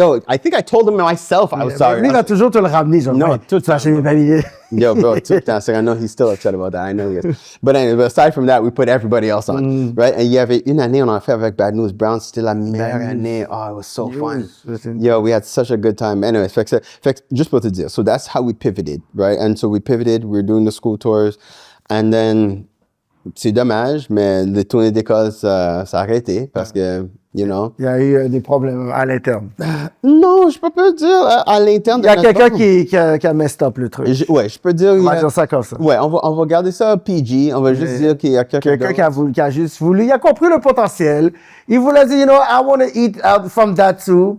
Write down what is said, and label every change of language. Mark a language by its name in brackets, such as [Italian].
[English] I think I told him myself I was sorry. [French] Lui, il va toujours te le ramener. Non, tout le temps. Bro, tout le temps. [English] Cyrano, he's still upset about that. I know he is. But anyway, aside from that, we put everybody else on, right? [French] Et il y avait une année, on a fait avec Bad News Brown. C'était la meilleure année. [English] Oh, it was so fun. We had such a good time. Anyway, [French] juste pour te dire. [English] So that's how we pivoted, right? And so we pivoted. We were doing the school tours. And then, [French] c'est dommage, mais les tournées d'école, ça a arrêté parce que, Il y a eu des problèmes à l'interne. Non, je peux pas dire à l'interne. Il y a quelqu'un qui a messed up le truc. Je peux dire. On va dire ça comme ça. Ouais, on va garder ça PG. On va juste dire qu'il y a quelqu'un qui a juste voulu. Il a compris le potentiel. Il voulait dire, [English] I want to eat out from that too.